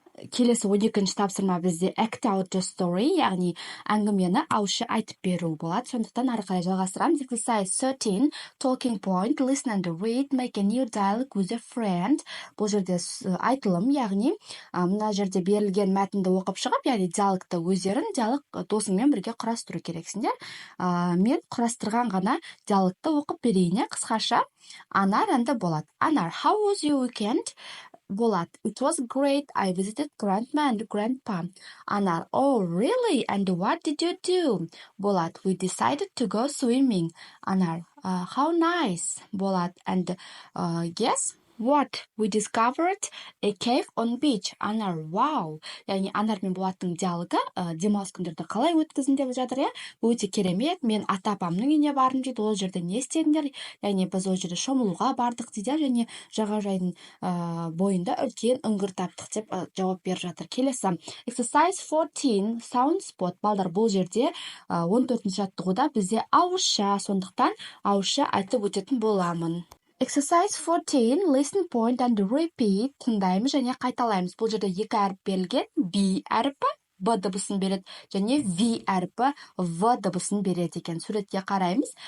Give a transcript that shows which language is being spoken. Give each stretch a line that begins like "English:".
Kazakh: Келесі 12-ші тапсырма бізде
English: act out the story,
Kazakh: яғни әңгімені ауызша айтып беру болады. Сондықтан ары қарай жалғастырамыз.
English: Exercise 13, talking point, listen and read, make a new dialogue with a friend.
Kazakh: Бұл жерде айтылым, яғни мына жерде берілген мәтінді оқып шығып, яғни диалогты өздерің диалог досыңмен бірге құрастыру керексіңдер. Мен құрастырған ғана диалогты оқып берейін, қысқаша. Анар әнді болады.
English: Анар, how was your weekend? Болат, it was great. I visited grandma and grandpa. Anar, oh really? And what did you do? Болат, we decided to go swimming. Anar, how nice. Болат, and yes, what? We discovered a cave on beach. Anar, wow.
Kazakh: Яғни Анар мен Болаттың диалогы демалыс күндерді қалай өткіздің деп жатыр, иә? Өте керемет. Мен ата-апамның үйіне бардым дейді. Ол жерде не істедіңдер? Яғни біз ол жерде шомылуға бардық дейді, және жағажайдың бойында үлкен үңгір таптық деп жауап беріп жатыр.
English: Келесі exercise 14 sound spot.
Kazakh: Балдар, бұл жерде 14-ші жаттығуда бізде ауызша, сондықтан ауызша айтып өтетін боламын.
English: Exercise 14, listen, point and repeat.
Kazakh: Тыңдаймыз және қайталаймыз. Бұл жерде 2 әріп берілген. B әріпі B дыбысын береді және V әріпі V дыбысын береді екен. Суретке қараймыз.